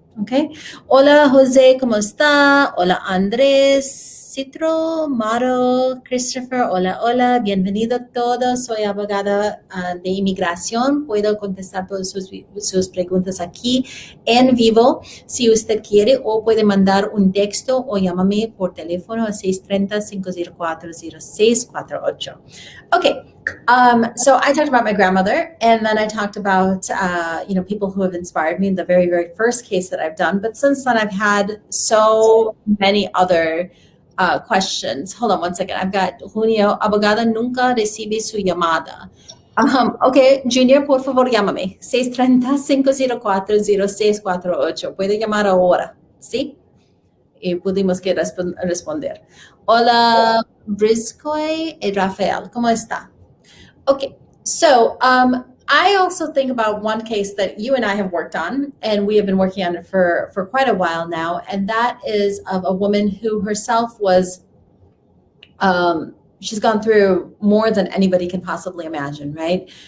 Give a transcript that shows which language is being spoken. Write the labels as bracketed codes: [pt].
[es] Okay. Hola, José, ¿cómo está? Hola, Andrés, Citro, Maro, Christopher, hola, bienvenido a todos. Soy abogada de inmigración. Puedo contestar todas sus preguntas aquí en vivo si usted quiere, o puede mandar un texto o llámame por teléfono a 630-504-0648. [en] Okay. So I talked about my grandmother, and then I talked about, people who have inspired me in the very, very first case that I've done. But since then, I've had so many other questions. Hold on one second. I've got Junio, [es] abogada nunca recibe su llamada. Okay, Junior, por favor, llámame. 630-504-0648. Puede llamar ahora, ¿sí? Y pudimos que responder. Hola, Briscoe y Rafael, ¿cómo está? [en] Okay, so I also think about one case that you and I have worked on, and we have been working on it for quite a while now, and that is of a woman who herself was, she's gone through more than anybody can possibly imagine, right?